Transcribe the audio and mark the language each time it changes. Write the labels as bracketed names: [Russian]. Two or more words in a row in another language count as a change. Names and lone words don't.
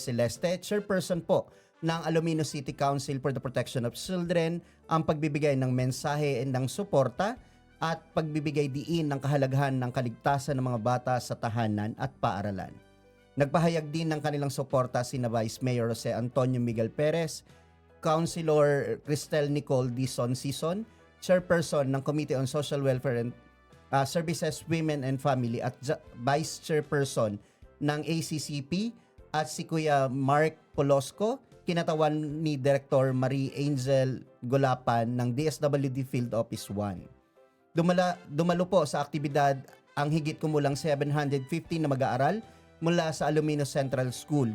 [Filipino] Celeste, chairperson po ng Aluminos City Council for the Protection of Children, ang pagbibigay ng mensahe ng suporta at pagbibigay diin ng kahalagahan ng kaligtasan ng mga bata sa tahanan at paaralan. Nagpahayag din ng kanilang suporta sina Vice Mayor Jose Antonio Miguel Perez, Councilor Cristel Nicole Dizon Sison, Chairperson ng Committee on Social Welfare and Services, Women and Family at Vice Chairperson ng ACCP, at si Kuya Mark Polosco, kinatawan ni Director Marie Angel Golapan ng DSWD Field Office 1. Dumalo po sa aktibidad ang higit kumulang 750 na mag-aaral mula sa Aluminos Central School.